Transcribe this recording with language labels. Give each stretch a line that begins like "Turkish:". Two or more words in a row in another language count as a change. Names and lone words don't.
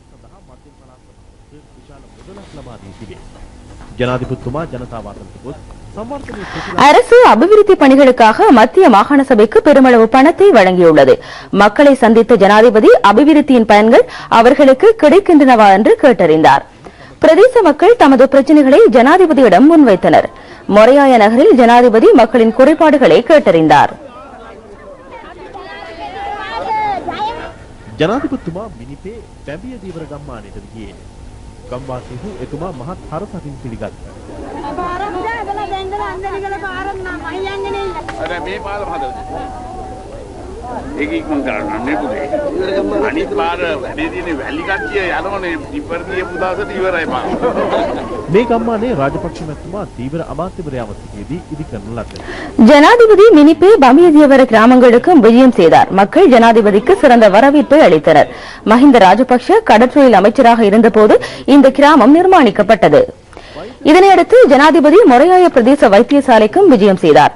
Tamil: அரசு அபிவிருத்தி பணிகளுக்காக மத்திய மாகாண சபைக்கு பெருமளவு பணத்தை வழங்கியுள்ளது. மக்களை சந்தித்த ஜனாதிபதி அபிவிருத்தியின் பயன்கள் அவர்களுக்கு கிடைக்கின்றனவா என்று கேட்டறிந்தார். பிரதேச மக்கள் தமது பிரச்சினைகளை ஜனாதிபதியிடம் முன்வைத்தனர். மொரையாய நகரில் ஜனாதிபதி மக்களின் குறைபாடுகளை கேட்டறிந்தார்.
Sinhala: ජනාධිපතිතුමා මිනිපේ බැඹිය දීවර ගම්මානයට ගියේ. ගම්වාසීහු එතුමා මහත් හරසකින් පිළිගත්තා. අර මේ පාර හදලා ඒක ඉක්මන් කරන්න නේ පුතේ. අනිත් පාර වැඩි දිනේ වැලි කට්ටිය යනවනේ ඉපර්තිය පුදාසට ඉවරයි පාර. මේ ගම්මානේ රාජපක්ෂ මැතිතුමා දීවර අමාත්‍යවරයා වශයෙන් ඉදි කරන ලද.
Tamil: ஜனாதிபதி மினிப்பே பமியதியவர கிராமங்களுக்கும் விஜயம் செய்தார். மக்கள் ஜனாதிபதிக்கு சிறந்த வரவேற்பை அளித்தனர். மஹிந்த ராஜபக்ஷ கடற்றொழில் அமைச்சராக இருந்தபோது இந்த கிராமம் நிர்மாணிக்கப்பட்டது. இதனையடுத்து ஜனாதிபதி மொரையாய பிரதேச வைத்தியசாலைக்கும் விஜயம் செய்தார்.